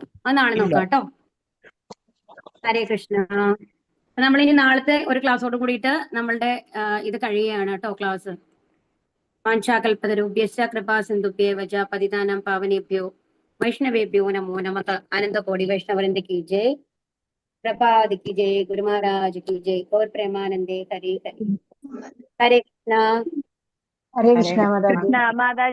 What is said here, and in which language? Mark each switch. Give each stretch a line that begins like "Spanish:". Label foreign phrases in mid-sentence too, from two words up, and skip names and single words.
Malayalam: അതാണ് നോക്കാം കേട്ടോ. ഹരേ കൃഷ്ണ. നമ്മളിനി നാളത്തെ ഒരു ക്ലാസ്സോട് കൂടിയിട്ട് നമ്മളുടെ ഇത് കഴിയുകയാണ് കേട്ടോ ക്ലാസ്.
Sanskrit: വാഞ്ചാകൽപതരുഭ്യശ്ച കൃപാ സിന്ധുഭ്യേവ ച പതിതാനാം പാവനേഭ്യോ വൈഷ്ണവേഭ്യോ നമോ നമഃ.
Malayalam: അനന്തകോടി വൈഷ്ണവരന്റെ
Hindi: की जय, प्रभात की जय, गुरु महाराज की जय, गौर प्रेमानंदे हरे हरे. हरे कृष्णा. हरे कृष्णा माता।